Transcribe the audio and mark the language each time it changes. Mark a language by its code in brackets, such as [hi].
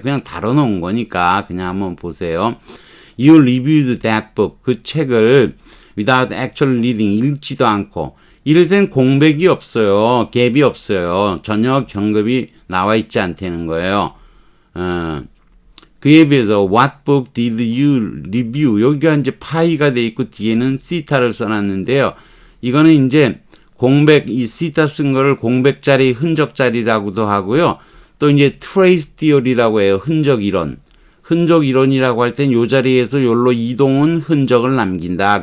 [ko] 그냥 다뤄놓은 거니까 그냥 한번 보세요. [en] You reviewed that book. [ko] 그 책을 [en] without actual reading [ko] 읽지도 않고 이럴 땐 공백이 없어요. 갭이 없어요. 전혀 경급이 나와 있지 않다는 거예요. 그에 비해서 [en] what book did you review? [ko] 여기가 이제 파이가 돼 있고 뒤에는 시타를 써놨는데요. 이거는 이제 공백, 이 시타 쓴 거를 공백 자리, 흔적 자리라고도 하고요. 또 이제 trace theory라고 해요. 흔적 이론. 흔적 이론이라고 할 땐 요 자리에서 요로 이동은 흔적을 남긴다.